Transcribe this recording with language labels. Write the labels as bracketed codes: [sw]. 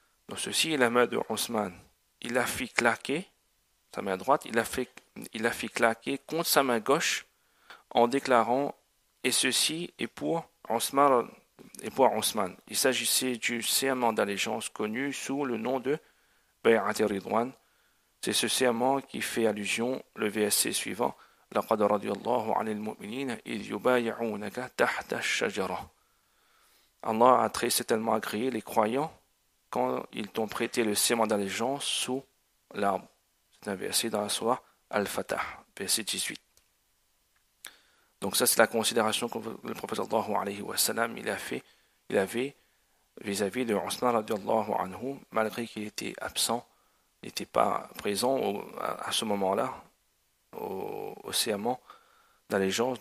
[fr] Donc ceci est la main de Othman. Il a fait claquer sa main droite, il a fait claquer contre sa main gauche en déclarant et ceci est pour Othman Il s'agissait du serment d'allégeance connu sous le nom de Bay'at Ridwan. C'est ce serment qui fait allusion le verset suivant. [ar] لقد رضي الله عن المؤمنين إذ يبايعونك تحت الشجرة. [fr] Allah a très certainement agréé les croyants quand ils t'ont prêté le serment d'allégeance sous l'arbre. C'est un verset dans la sourate Al-Fatah, verset 18. Donc ça c'est la considération que le prophète sallallahu alayhi wa sallam il avait vis-à-vis de Othman radiallahu anhu, malgré qu'il était absent, il n'était pas présent à ce moment-là, au serment d'allégeance.